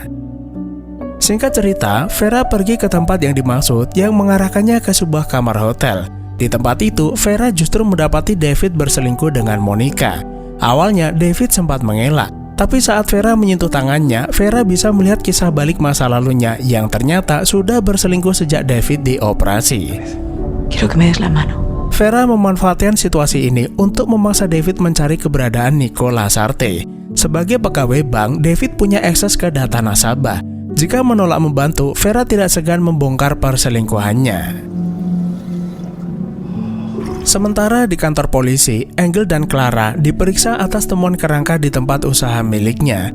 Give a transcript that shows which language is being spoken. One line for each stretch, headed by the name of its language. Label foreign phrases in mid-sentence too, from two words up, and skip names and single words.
Indonesian: Singkat cerita, Vera pergi ke tempat yang dimaksud yang mengarahkannya ke sebuah kamar hotel. Di tempat itu, Vera justru mendapati David berselingkuh dengan Monica. Awalnya, David sempat mengelak, tapi saat Vera menyentuh tangannya, Vera bisa melihat kisah balik masa lalunya yang ternyata sudah berselingkuh sejak David dioperasi.
Spanish: Quiero que me des la mano.
Indonesian: Vera memanfaatkan situasi ini untuk memaksa David mencari keberadaan Nico Lasarte. Sebagai pegawai bank, David punya akses ke data nasabah. Jika menolak membantu, Vera tidak segan membongkar perselingkuhannya. Sementara di kantor polisi, Engel dan Clara diperiksa atas temuan kerangka di tempat usaha miliknya.